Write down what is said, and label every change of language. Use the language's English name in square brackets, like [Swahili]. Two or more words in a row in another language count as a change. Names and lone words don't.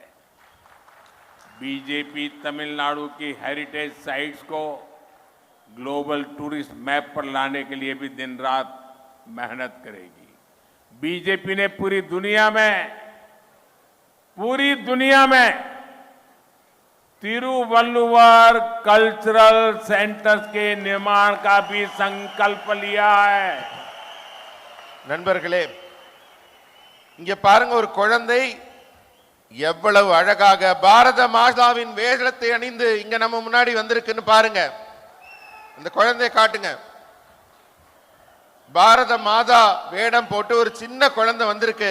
[Hindi] बीजेपी तमिलनाडु की [English] heritage sites [Hindi] को [English] global tourist map [Hindi] पर लाने के लिए भी दिन रात मेहनत करेगी। बीजेपी ने पूरी दुनिया में तिरुवल्लुवर [English] cultural centers [Hindi] के निर्माण का भी संकल्प लिया है। [Tamil] நண்பர்களே, இங்க பாருங்க, ஒரு குழந்தை எவ்வளவு அழகாக பாரத மாதாவின் வேஷத்தை அணிந்து இங்க நம்ம முன்னாடி வந்திருக்குன்னு பாருங்க. இந்த குழந்தையை காட்டுங்க. பாரத மாதா வேடம் போட்டு ஒரு சின்ன குழந்தை வந்திருக்கு.